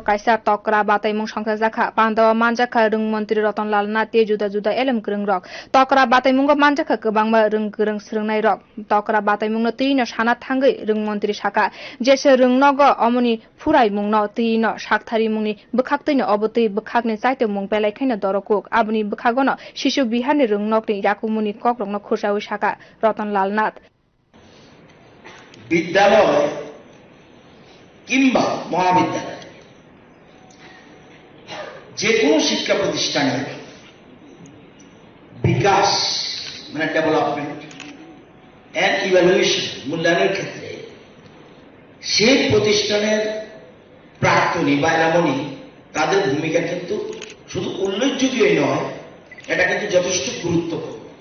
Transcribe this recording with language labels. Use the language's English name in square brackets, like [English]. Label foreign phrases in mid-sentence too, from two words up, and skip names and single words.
[Kok Borok] kaisa tokra batai mung sangsa jaka pandawa manja kerung Menteri Rotanlaal nai te juda elem kerung rok tokra batai mung manja ke kebangba rung kerung srungnai rok tokra batai mung no tino sana thangai rung Menteri saka jese rung nogo amoni furai mung no tino sakthari mungni bukhaktino oboti bukhakni chaite mung pelai khaina dorokuk abuni bukhagono shisu bihar ni rung nokni yakumuni kokrong no khusawi saka Rotanlaal nath [Bangla] বিদ্যালয় কিংবা মহাবিদ্যালয় যে কোনো শিক্ষা প্রতিষ্ঠানের বিকাশ মানে [English] development and evaluation [Bangla] মূল্যায়নের ক্ষেত্রে সেই প্রতিষ্ঠানের প্রাক্তনী বা এলামনি তাদের ভূমিকা কিন্তু শুধু উল্লেখযোগ্যই নয়, এটা কিন্তু যথেষ্ট গুরুত্বপূর্ণ।